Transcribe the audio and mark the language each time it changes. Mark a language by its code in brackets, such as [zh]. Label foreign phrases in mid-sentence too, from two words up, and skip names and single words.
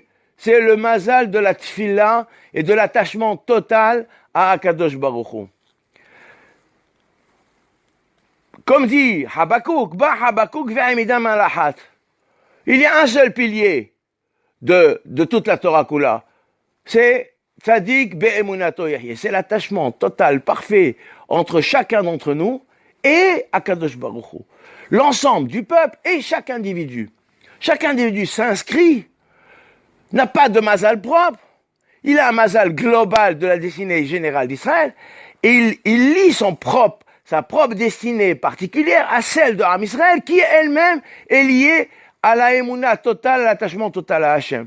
[fr] C'est le mazal de la tfila et de l'attachement total à [he] הקדוש ברוך הוא. [fr] Comme dit Habakkuk, il y a un seul pilier de toute la [he] תורה כולה. C'est צדיק באמונתו יחיה. [fr] C'est l'attachement total, parfait entre chacun d'entre nous et [he] הקדוש ברוך הוא. [fr] L'ensemble du peuple et chaque individu. Chaque individu s'inscrit, n'a pas de mazal propre, il a un mazal global de la destinée générale d'Israël, et il lie sa propre destinée particulière à celle de [he] עם ישראל, [fr] qui elle-même est liée à la émouna totale, à l'attachement total à Hachem.